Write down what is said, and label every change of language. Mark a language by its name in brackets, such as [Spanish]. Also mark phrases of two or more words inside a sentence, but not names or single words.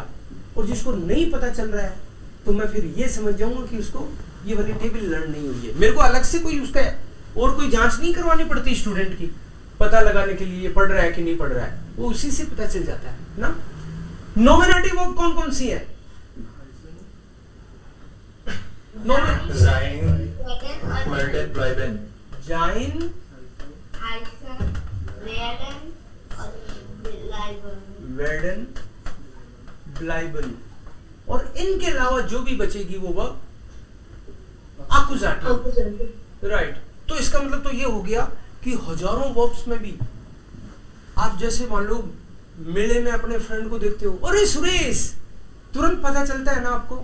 [Hindi] और जिसको नहीं पता चल रहा है तो मैं फिर ये समझ जाऊंगा कि उसको ये वाली टेबल लर्न नहीं हुई है। मेरे को अलग से कोई उसका और कोई जांच नहीं करवानी पड़ती स्टूडेंट की, पता लगाने के लिए ये पढ़ रहा है कि नहीं पढ़ रहा है, वो उसी से पता चल जाता है ना। [English] nominative verb [Hindi] कौन कौन सी है? [German] Sein, werden, bleiben। जाइन, werden, bleiben। [Hindi] और इनके अलावा जो भी बचेगी वो वर्ब अकुजाटिव, राइट। तो इसका मतलब तो ये हो गया कि हजारों वर्ब्स में भी आप जैसे मान लो मेले में अपने फ्रेंड को देखते हो, अरे सुरेश, तुरंत पता चलता है ना आपको।